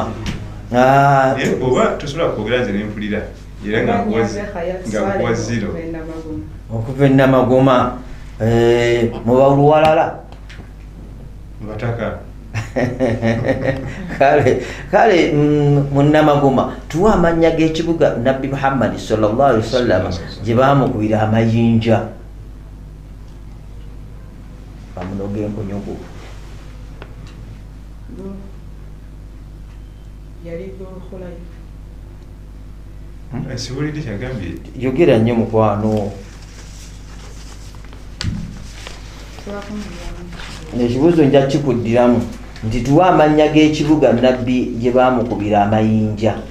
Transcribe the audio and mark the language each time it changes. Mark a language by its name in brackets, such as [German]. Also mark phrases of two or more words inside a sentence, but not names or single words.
[Ganda] oba tosobola kwogera nze nempulira era nga kuwa zero okuva e Namagoma muba luwalala bataka kale mu Namagoma tuwa amannya g'ekibuga Nabbi Muhammad [Arabic] صلى الله عليه وسلم [Ganda] gye baamukubira amayinja bamunoga enkonyogo siwulidde kyagambye yogera nnyo mukwano ekibuuzo nja kikuddiramu nti tuwa amannya g'ekibuga Nabbi gye baamukubira amayinja